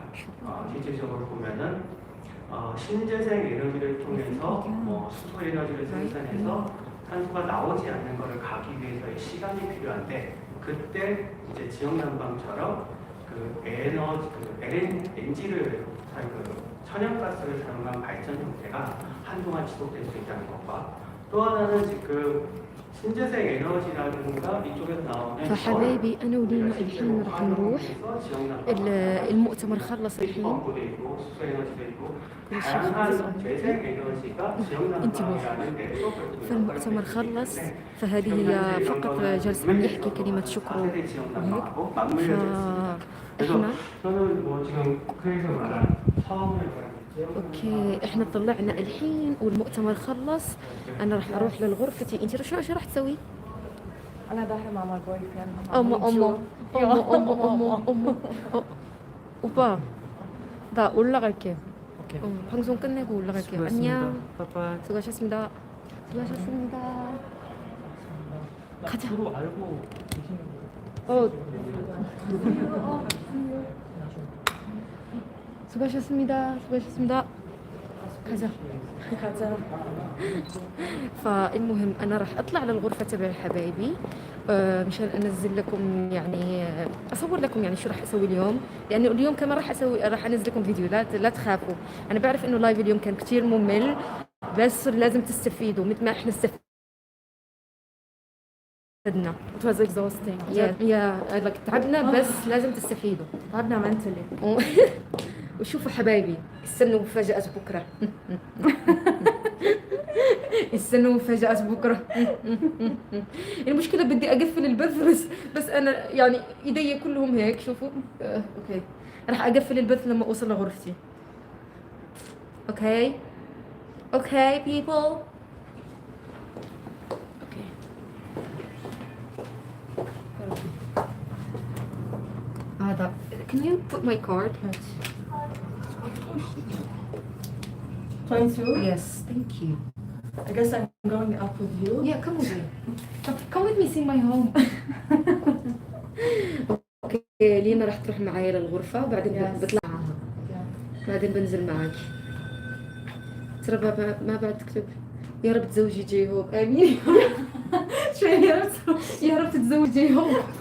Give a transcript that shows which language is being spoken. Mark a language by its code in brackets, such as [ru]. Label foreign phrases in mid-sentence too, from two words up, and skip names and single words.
[ko] 실질적으로 보면은 신재생 에너지를 통해서 수소 에너지를 생산해서 탄소가 나오지 않는 것을 가기 위해서의 시간이 필요한데 그때 이제 지역 난방처럼 그 에너지, LNG를 천연가스를 사용한 발전 형태가 한동안 지속될 수 있다는 것과 또 하나는 지금 신재생 에너지라든가 이쪽에서 나오는 [ar] فحبايبي انا ولينا الحين راح نروح المؤتمر خلص الحين كل شيء خلص فالمؤتمر خلص فهذه هي فقط جلسة يحكي كلمة شكر وهيك فاحنا اوكي احنا طلعنا الحين والمؤتمر خلص انا راح اروح للغرفتي انت شو راح تسوي؟ انا ظاهره مع [en] my boyfriend [ko] 어머 오빠 나 올라갈게 방송 끝내고 올라갈게요. 안녕 수고하셨습니다. 수고하셨습니다. 가자. 서로 알고 계시는 수고하셨습니다. 수고하셨습니다. 가자. 가자. [ar] فالمهم انا راح اطلع للغرفه تبع حبايبي مشان انزل لكم يعني اصور لكم يعني شو راح اسوي اليوم، لانه اليوم كمان راح انزل لكم فيديو، لا تخافوا. انا بعرف انه لايف اليوم كان كتير ممل، بس لازم تستفيدوا مثل ما احنا استفدنا. [en] It was exhausting. [ar] تعبنا بس لازم تستفيدوا. تعبنا mentally. وشوفوا حبايبي، استنوا مفاجأة بكرة. استنوا مفاجأة بكرة. المشكلة بدي أقفل البث بس أنا يعني إيدي كلهم هيك. شوفوا أوكي، راح أقفل البث لما أوصل لغرفتي. [en] أوكي people. هذا can you put my card? 22? Yes, thank you. I guess I'm going up with you. Yeah, come with me. Come with me, see my home. [ar] اوكي لينا راح تروح معايا للغرفة وبعدين بطلع معها. بعدين بنزل معك. ترى ما بعد تكتب يا رب تزوجي جي هوب. امين. شو يا رب تتزوجي جي هوب.